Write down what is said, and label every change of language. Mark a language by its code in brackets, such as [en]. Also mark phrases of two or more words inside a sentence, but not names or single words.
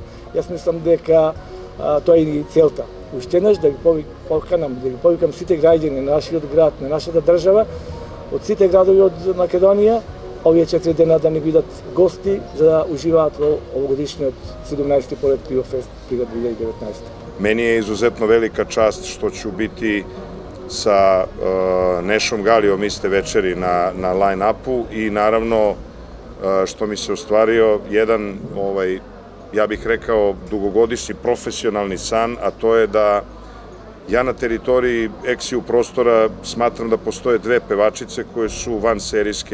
[mk] Јас мислам дека тоа е и целта. Уште еднаш да ви повикам сите граѓани на нашиот град, на нашата држава, од сите градови од Македонија, овие 4 дена да ни бидат гости за да уживаат во овогодишниот 17-ти поред Пиофест Прилеп 2019. [sr] Meni je izuzetno velika čast što ću biti sa Nešom Galijom iste večeri na line-upu i naravno što mi se ostvario jedan, ja bih rekao, dugogodišnji profesionalni san, a to je da ja na teritoriji Eksiju prostora smatram da postoje dve pevačice koje su vanserijske.